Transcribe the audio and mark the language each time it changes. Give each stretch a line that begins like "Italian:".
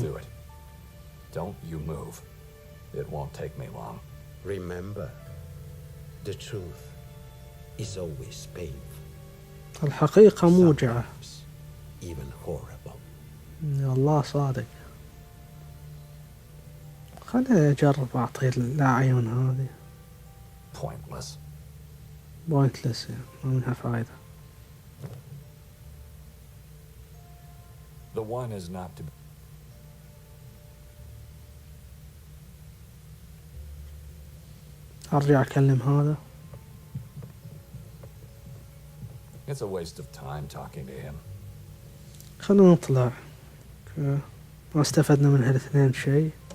English: do it. Don't you move. It won't take me long. Remember, the truth is always painful.
Arabic: الحقيقة موجعة.
English: Sometimes even horrible.
Arabic: يا الله صادق. خليني أجرب أعطي الأعين هذه.
English: Pointless.
Arabic: بوينتلس يعني ما منها فايدة.
English: The one is not to be.
Arabic: أرجع أكلم هذا.
English: It's a waste of time talking to him.
Arabic: خلينا نطلع. ما استفدنا من هالاثنين شيء.